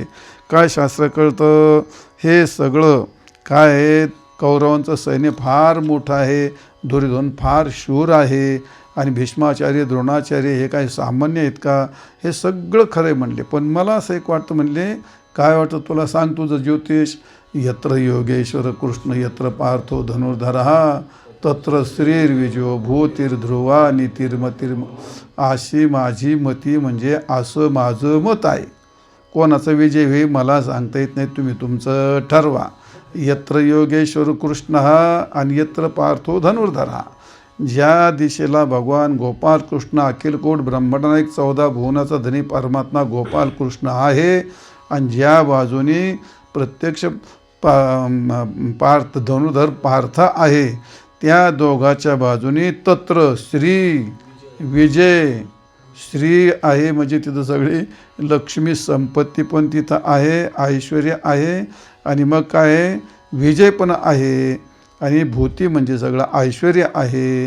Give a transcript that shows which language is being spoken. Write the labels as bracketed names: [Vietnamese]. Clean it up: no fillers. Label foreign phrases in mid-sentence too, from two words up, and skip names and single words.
[Marathi] काय शास्त्र कळतं, हे सगळं काय आहे, कौरवांचं सैन्य फार मोठं आहे, दुर्योधन फार शूर आहे आणि भीष्माचार्य द्रोणाचार्य हे काही सामान्य आहेत का, हे सगळं खरं आहे म्हणले. पण मला असं एक वाटतं म्हणले, काय वाटतं तुला सांग तुझं ज्योतिष. [Sanskrit] यत्र योगेश्वर कृष्ण यत्र पार्थो धनुर्धरः तत्र श्रीर्विजयो भूतिर्ध्रुवा नीतिर्मतिर्. [Marathi] अशी माझी मती, म्हणजे असं माझं मत आहे. कोणाचा विजय हे मला सांगता येत नाही, तुम्ही तुमचं ठरवा. [Sanskrit] यत्र योगेश्वर कृष्ण आणि यत्र पार्थो धनुर्धरः. [Marathi] ज्या दिशेला भगवान गोपाल कृष्ण अखिलकोट ब्रह्मांडाचा 14 भुवनाचा धनी परमात्मा गोपाल कृष्ण आहे आणि ज्या बाजूने प्रत्यक्ष पार्थ धनुर्धर पार्थ आहे, त्या दोघाच्या बाजूने [Sanskrit] तत्र श्री विजय. [Marathi] श्री आहे म्हणजे तिथं सगळी लक्ष्मी संपत्ती पण तिथं आहे, ऐश्वर्य आहे आणि मग काय विजय पण आहे आणि भूती म्हणजे सगळं ऐश्वर्य आहे.